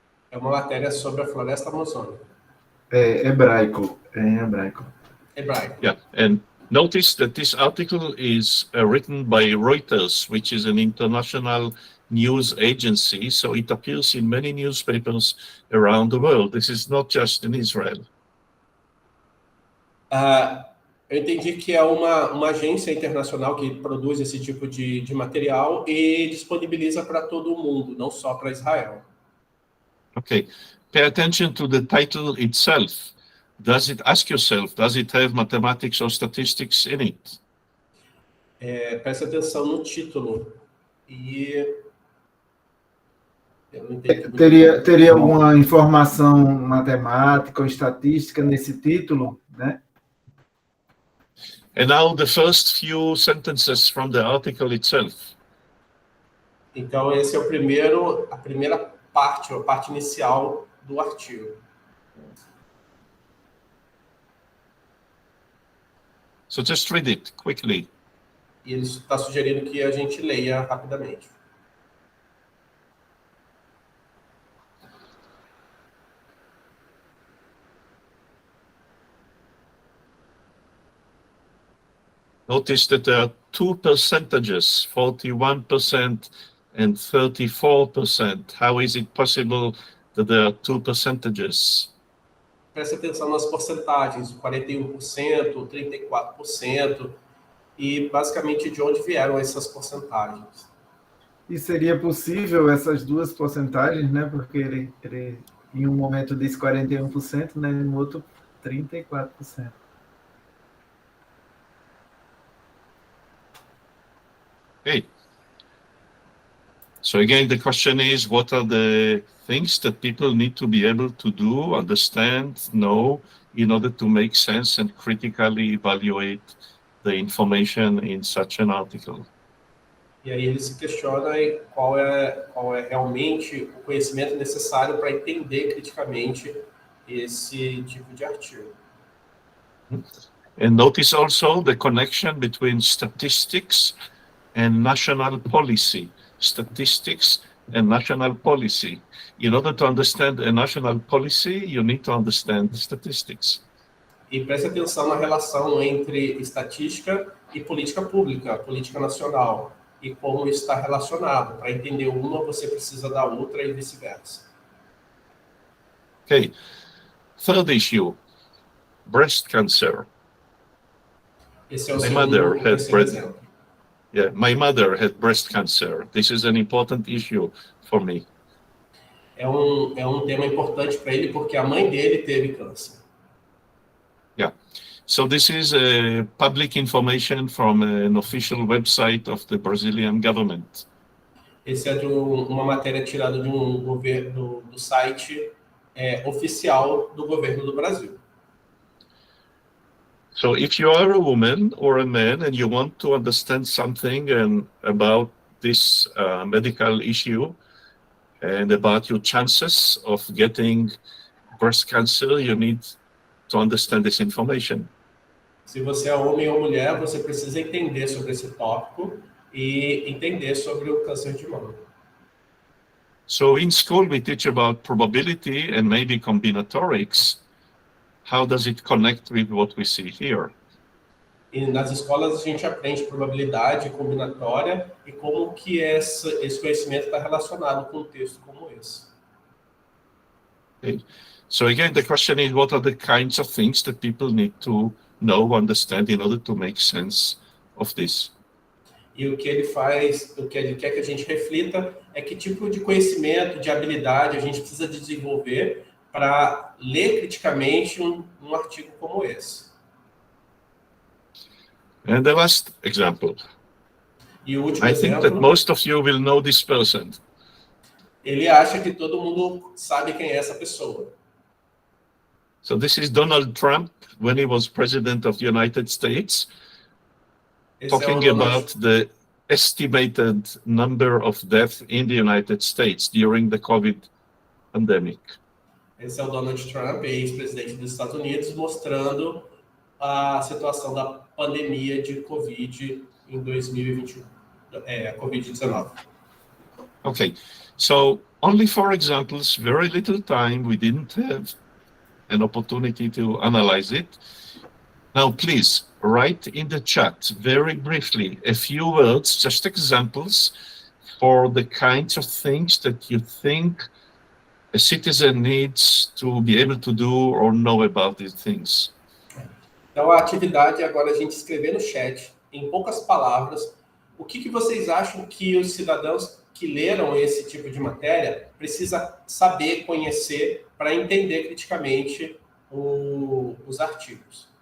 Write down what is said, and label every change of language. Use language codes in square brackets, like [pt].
[pt] É uma matéria sobre a floresta amazônica. Hebraico. Em hebraico. Hebraico. [en] Yeah, and notice that this article is written by Reuters, which is an international news agency, so it appears in many newspapers around the world. This is not just in Israel. [pt] Eu entendi que é uma agência internacional que produz esse tipo de material e disponibiliza para todo o mundo, não só para Israel. [en] Okay, pay attention to the title itself. Ask yourself, does it have mathematics or statistics in it? [pt] Preste atenção no título. E eu não entendi. Teria alguma informação matemática ou estatística nesse título, né? [en] And now the first few sentences from the article itself. [pt] Então esse é a primeira parte, a parte inicial do artigo. [en] So just read it quickly. [pt] E ele está sugerindo que a gente leia rapidamente. [en] Notice that there are two percentages, 41% and 34%. How is it possible that there are two percentages? [pt] Preste atenção nas porcentagens, 41%, 34%, e basicamente de onde vieram essas porcentagens. E seria possível essas duas porcentagens, né? Porque ele em um momento disse 41%, né? No outro 34%. [en] Okay. So again, the question is, what are the things that people need to be able to do, understand, know, in order to make sense and critically evaluate the information in such an article. [pt] E aí ele se questiona qual é realmente o conhecimento necessário para entender criticamente esse tipo de artigo. [en] And notice also the connection between statistics and national policy. Statistics and national policy. In order to understand a national policy, you need to understand statistics. [pt] E preste atenção na relação entre estatística e política pública, política nacional, e como isso está relacionado. Para entender uma, você precisa da outra e vice-versa. [en] Okay. Third issue, breast cancer. [pt] Esse é o terceiro exemplo. [en] Yeah, my mother had breast cancer. This is an important issue for me. [pt] É um tema importante para ele porque a mãe dele teve câncer. [en] Yeah. So this is public information from an official website of the Brazilian government. [pt] Esse é de uma matéria tirada de do site oficial do governo do Brasil. [en] So if you are a woman or a man and you want to understand something about this medical issue and about your chances of getting breast cancer, you need to understand this information. [pt] Se você é homem ou mulher, você precisa entender sobre esse tópico e entender sobre o câncer de mama. [en] So in school we teach about probability and maybe combinatorics. How does it connect with what we see here? [pt] E nas escolas a gente aprende probabilidade combinatória e como que esse conhecimento está relacionado com um texto como esse. [en] Okay. So again, the question is, what are the kinds of things that people need to know, understand in order to make sense of this? [pt] E o que ele faz, o que ele quer que a gente reflita é que tipo de conhecimento, de habilidade a gente precisa desenvolver para ler criticamente um artigo como esse. [en] And the last example. [pt] E o último [en] I think that most of you will know this person. [pt] Ele acha que todo mundo sabe quem é essa pessoa. [en] So this is Donald Trump when he was president of the United States, talking about the estimated number of deaths in the United States during the COVID pandemic. [pt] Esse é o Donald Trump, ex-presidente dos Estados Unidos, mostrando a situação da pandemia de Covid em 2021, Covid-19. [en] Okay, so only 4 examples, very little time, we didn't have an opportunity to analyze it. Now, please, write in the chat, very briefly, a few words, just examples, for the kinds of things that you think a citizen needs to be able to do or know about these things. [pt] Então, a atividade é agora a gente escrever no chat, em poucas palavras, o que vocês acham que os cidadãos que leram esse tipo de matéria precisa saber, conhecer, para entender criticamente os artigos.